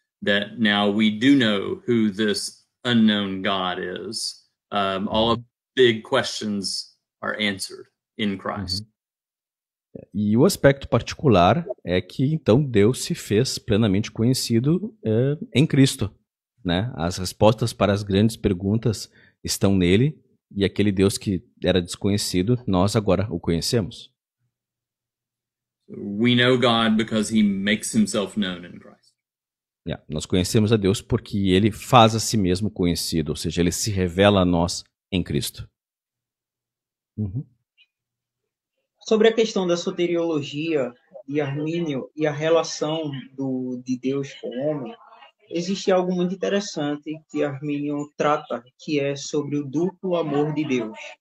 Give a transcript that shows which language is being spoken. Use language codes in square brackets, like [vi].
[en] That now we do know who this unknown God is. All of the big questions are answered in Christ. [pt] E o aspecto particular é que, então, Deus se fez plenamente conhecido em Cristo, né? As respostas para as grandes perguntas estão nele, e aquele Deus que era desconhecido, nós agora o conhecemos. [en] We know God because he makes himself known in Christ. [pt] Nós conhecemos a Deus porque ele faz a si mesmo conhecido, ou seja, ele se revela a nós em Cristo. Sobre a questão da soteriologia de Armínio e a relação de Deus com o homem, existe algo muito interessante que Armínio trata, que é sobre o duplo amor de Deus.